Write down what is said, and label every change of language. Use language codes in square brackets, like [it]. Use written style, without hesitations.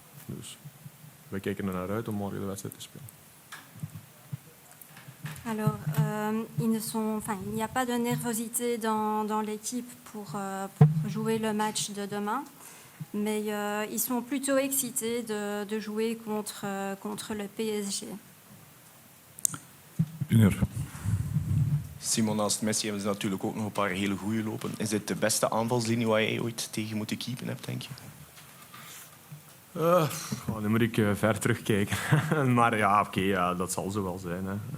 [nl] Dus wij kijken er naar uit om morgen de wedstrijd te spelen. [fr] Alors, il n'y a pas de nervosité dans l'équipe pour jouer le match de demain, mais ils sont plutôt excités de jouer contre le PSG. [nl] Junior. Simon, naast Messi hebben ze natuurlijk ook nog een paar hele goede lopen. Is dit de beste aanvalslinie waar jij ooit tegen moeten keepen hebt, denk je? Dan moet ik ver terugkijken. Maar ja, oké, dat zal zo wel zijn. Hè.